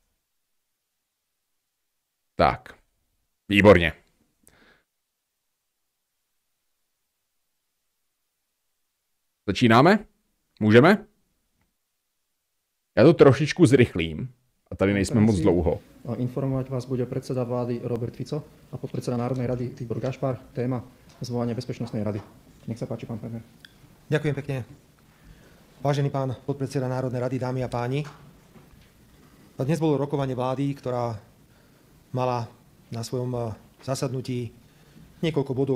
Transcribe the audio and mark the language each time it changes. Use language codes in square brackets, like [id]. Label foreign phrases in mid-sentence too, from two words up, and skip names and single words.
[cs] Tak, výborně. Začínáme? Můžeme? Já to trošičku zrychlím. A tady nejsme moc dlouho. [sk] Informovať vás bude predseda vlády Robert Fico a podpredseda Národnej rady Tibor Gašpar. Téma zvolanie Bezpečnostnej rady. Nech sa páči, pán premiér. Ďakujem pekne. Vážený pán podpredseda Národnej rady, dámy a páni. Dnes bolo rokovanie vlády, ktorá mala na svojom zasadnutí niekoľko bodov,